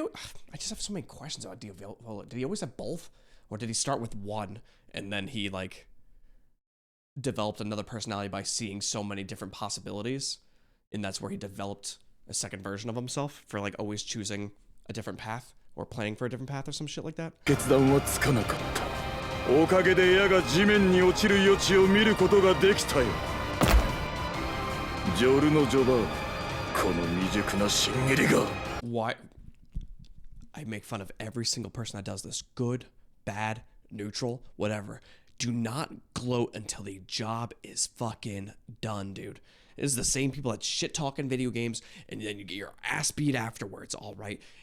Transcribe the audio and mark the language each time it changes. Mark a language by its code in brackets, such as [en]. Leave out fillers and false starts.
[en] I just have so many questions about Diavolo. Did he always have both, or did he start with one and then he like developed another personality by seeing so many different possibilities, and that's where he developed a second version of himself for like always choosing a different path or planning for a different path or some shit like that? [ja] 決断はつかなかった。おかげで矢が地面に落ちる余地を見ることができたよ。ジョルノ・ジョバーン、この未熟な新入りが。 [en] Why? I make fun of every single person that does this. Good, bad, neutral, whatever. Do not gloat until the job is fucking done, dude. It is the same people that shit talk in video games, and then you get your ass beat afterwards, all right?